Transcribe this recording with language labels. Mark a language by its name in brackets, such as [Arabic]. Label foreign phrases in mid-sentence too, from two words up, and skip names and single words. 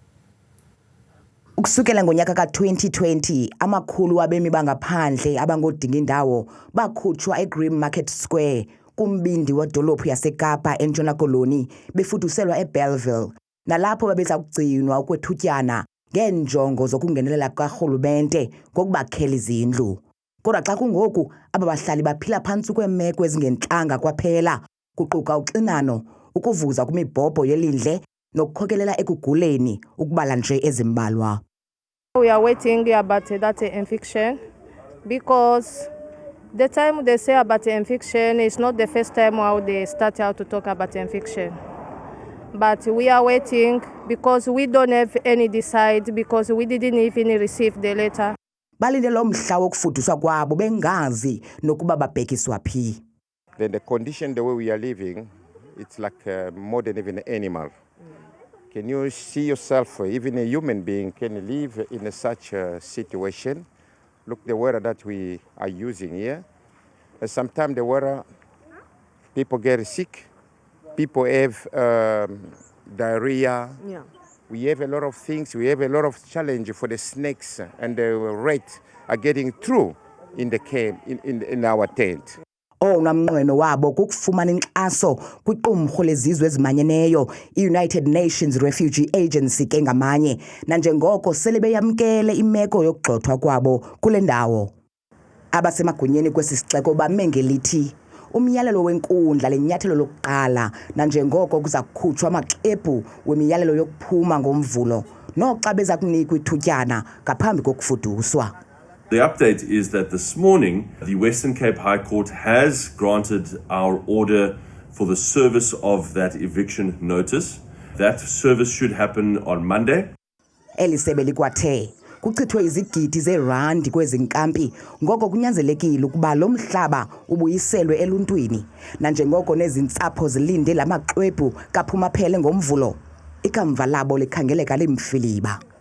[Xhosa] Ukusukela ngonyaka ka-2020 amakhulu wabemi bangaphandle abangodinga indawo bakhutshwa eGreen Market Square kumbindi wedolophu yaseKapa eNtshona Koloni befuduselwa eBellville nalapho babeza kugcinwa ukwethutyana ngeenjongo zokungenelela karhulumente ngokubakhela izindlu. Kodwa xa kungoku aba bahlali baphila phantsi kweemeko ezingentlanga kwaphela kuquka uxinano, ukuvuza kwimibhobho yelindle nokukhokelela ekuguleni ukubala nje ezimbalwa. [English] We are waiting about that infection because the time they say about infection is not the first time how they start out to talk about infection. But we are waiting because we don't have any decide because we didn't even receive the letter. Balinde lo mhla wokufuduswa kwabo bengazi nokuba babhekiswa phi. Then the condition, the way we are living, it's like more than even an animal. Can you see yourself, even a human being can live in such a situation? Look, the water that we are using here. Sometimes the water, people get sick. People have diarrhea. Yeah. We have a lot of things. We have a lot of challenge for the snakes and the rats are getting through in the camp, in our tent. [Xhosa] Namnqweno wabo kukufumana inkxaso kwiqumrhu lezizwe ezimanyeneyo i-United Nations Refugee Agency ke ngamanye nanjengoko sele beyamkele imeko yokugxothwa kwabo kule ndawo. Abasemagunyeni kwesi sixeko bamengelithi umyalelo wenkundla lenyathelo lokuqala nanjengoko kuza kukhutshwa amaxwebhu wemiyalelo yokuphuma ngomvulo noxa beza kunikwa ithutyana ngaphambi kokufuduswa. [English] The update is that this morning, the Western Cape High Court has granted our order for the service of that eviction notice. That service should happen on Monday. [Xhosa] Elisebe likwathe kuchithwe izigidi zeerandi kwezi nkampi ngoko kunyanzelekile ukuba lo mhlaba ubuyiselwe eluntwini nanjengoko nezintsapho zilinde lamaxwebhu kaphuma phele ngomvulo ikamva labo likhangeleka limfiliba.